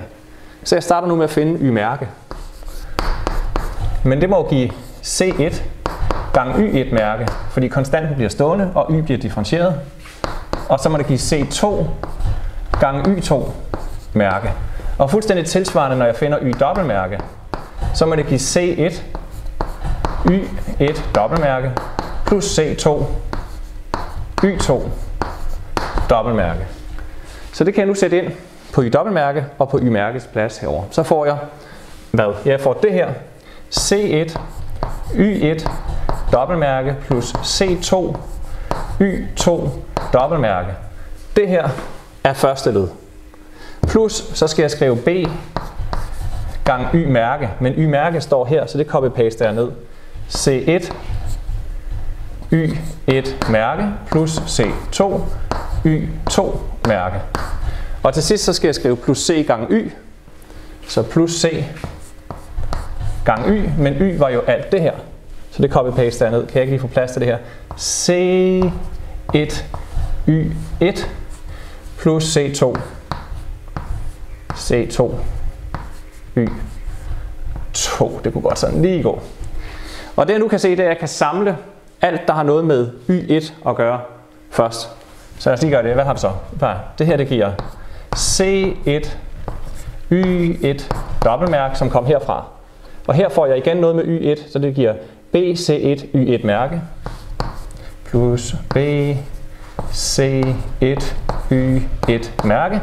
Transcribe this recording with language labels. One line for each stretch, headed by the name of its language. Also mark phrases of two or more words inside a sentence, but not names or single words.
Danish: Så jeg starter nu med at finde y-mærke. Men det må jo give c1 gange y1-mærke, fordi konstanten bliver stående, og y bliver differentieret. Og så må det give c2 gange y2-mærke. Og fuldstændig tilsvarende, når jeg finder y-dobbeltmærke, så må det give c1 y1 dobbeltmærke plus c2 y2 dobbeltmærke. Så det kan jeg nu sætte ind på y-dobbeltmærke og på y-mærkets plads herover. Så får jeg hvad? Jeg får det her c1 y1 dobbeltmærke plus c2 y2 dobbeltmærke. Det her er første led. Plus så skal jeg skrive b gange y-mærke, men y-mærke står her, så det copy-paster jeg ned. C1 y1 mærke plus C2 y2 mærke. Og til sidst så skal jeg skrive plus C gange y, så plus C gange y, men y var jo alt det her, så det copy-paster jeg ned. Kan jeg ikke lige få plads til det her? C1 y1 plus C2 C2 y2. Det kunne godt sådan lige gå. Og det jeg nu kan se, det er, at jeg kan samle alt, der har noget med y1 at gøre først. Så lad os lige gøre det. Hvad har vi så? Det her, det giver C1 y1 dobbeltmærke, som kom herfra. Og her får jeg igen noget med y1, så det giver BC1 y1 mærke plus BC1 y1 mærke.